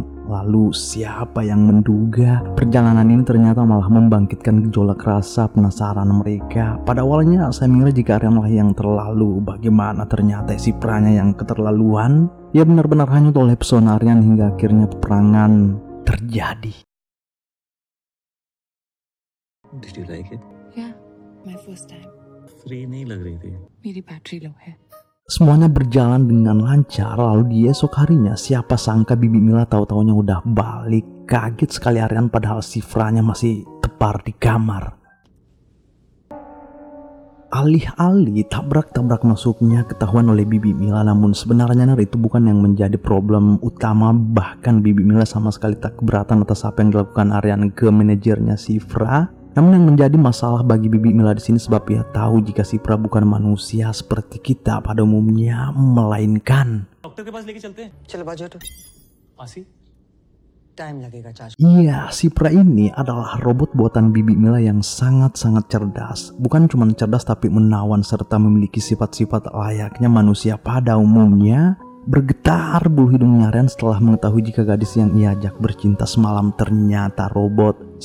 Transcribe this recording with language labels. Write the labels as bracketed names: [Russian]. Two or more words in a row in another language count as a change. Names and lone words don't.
[Indonesian] Lalu siapa yang menduga perjalanan ini ternyata malah membangkitkan gejolak rasa penasaran mereka. Pada awalnya saya mengira jika Aryan lah yang terlalu, bagaimana ternyata si Pranya yang keterlaluan. Ia benar-benar hanyut oleh pesona Aryan hingga akhirnya peperangan terjadi. [English] Did you like it? Yeah, my first time. [Hindi] Free नहीं लग रही थी. मेरी [English] battery low [Hindi] है. [Indonesian] Semuanya berjalan dengan lancar, lalu di esok harinya siapa sangka Bibi Mila tahu-taunya udah balik. Kaget sekali Aryan padahal Shifranya masih tepar di kamar. Alih-alih tabrak-tabrak masuknya ketahuan oleh Bibi Mila, namun sebenarnya itu bukan yang menjadi problem utama. Bahkan Bibi Mila sama sekali tak keberatan atas apa yang dilakukan Aryan ke manajernya Shifra. Namun yang menjadi masalah bagi Bibi Mila di sini sebab ia tahu jika Shifra bukan manusia seperti kita pada umumnya, melainkan [Hindi] डॉक्टर के पास लेके चलते हैं. चलो बाजू हटो. फांसी? टाइम लगेगा चाचा. [Indonesian] iya, Shifra ini adalah robot buatan Bibi Mila yang sangat-sangat cerdas. Bukan cuma cerdas tapi menawan serta memiliki sifat-sifat layaknya manusia pada umumnya. Bergetar bulu hidungnya Aryan setelah mengetahui jika gadis yang ia ajak bercinta semalam ternyata robot.